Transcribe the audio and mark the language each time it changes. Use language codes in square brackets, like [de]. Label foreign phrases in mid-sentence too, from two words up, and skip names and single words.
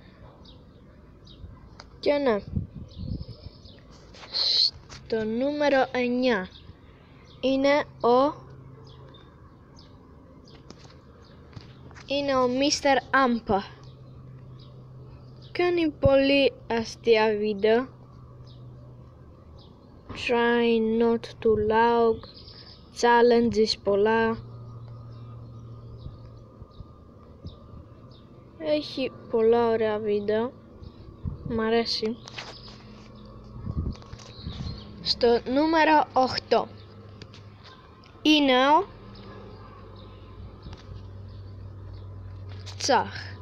[el] Και ναι, στο νούμερο 9 είναι ο Mr. Ampa. Κάνει πολύ αστεία βίντεο. [en] Try not to lag, challenges πολλά. [el] Έχει πολλά ωραία βίντεο. Μ' αρέσει. Στο νούμερο 8 είναι ο Τσαχ.